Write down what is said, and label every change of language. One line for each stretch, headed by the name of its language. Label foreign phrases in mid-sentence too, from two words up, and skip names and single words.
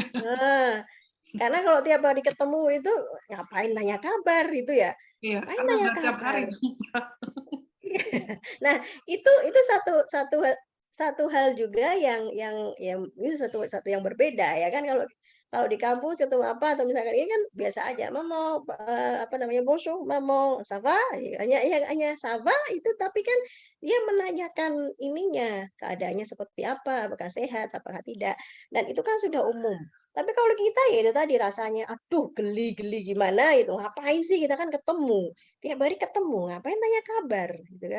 Indonesian: Nah, karena kalau tiap hari ketemu itu ngapain tanya kabar itu ya? Iya, Ngapain karena tanya udah tiap hari. kabar? Nah, itu satu hal juga yang ini satu yang berbeda ya kan kalau Kalau di kampus ketemu apa atau misalkan ini kan biasa aja, "Maman, apa namanya,
French: bonjour maman, ça va?"
Indonesian: Hanya
French: ça va
Indonesian: itu, tapi kan dia menanyakan ininya, keadaannya seperti apa, apakah sehat, apakah tidak, dan itu kan sudah umum. Tapi kalau kita ya itu tadi rasanya, aduh geli gimana itu, ngapain sih kita kan ketemu, tiap hari ketemu, ngapain tanya kabar, gitu kan.